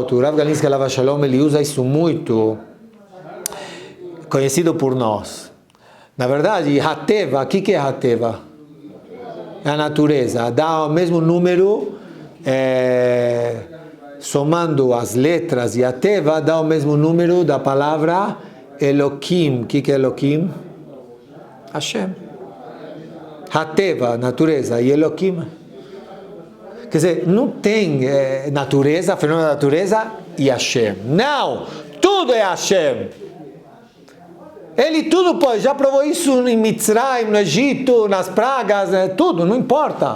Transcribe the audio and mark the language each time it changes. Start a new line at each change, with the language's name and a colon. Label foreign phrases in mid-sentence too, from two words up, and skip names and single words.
Portuguese: O Rav Galinsky
Hebrew: עליו השלום,
Portuguese: ele usa isso muito, conhecido por nós. Na verdade, Hateva, o que é Hateva? É a natureza. Dá o mesmo número, somando as letras e Hateva, dá o mesmo número da palavra Elokim. O que é Elokim? Hashem. Hateva, natureza, e Elokim. Quer dizer, não tem natureza, fenômeno da natureza e Hashem. Não! Tudo é Hashem. Ele tudo pode. Já provou isso em Mitzrayim, no Egito, nas pragas, tudo, não importa.